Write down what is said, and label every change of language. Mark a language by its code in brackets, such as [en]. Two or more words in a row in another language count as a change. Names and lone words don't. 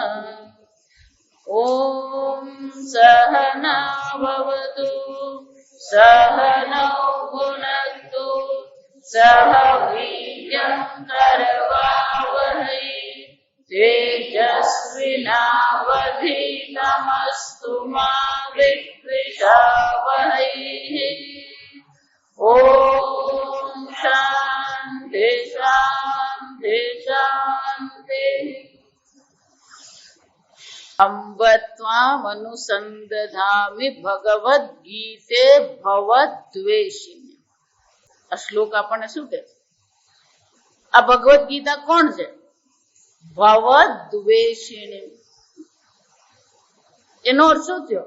[sa] ॐ सहना भवतु सहनौ भुनक्तु सह वीर्यं करवावहै तेजस्विनावधीतमस्तु मा विद्विषावहै। ॐ शान्ति शान्ति शान्ति। અંબત્વામનુસંદધામિ ભગવદ ગીતે ભવદ્વેષિની. [gu] આ શ્લોક આપણને શું કહે છે? આ ભગવદ ગીતા કોણ છે? ભવદ્વેષિની. એનો અર્થ શું થયો?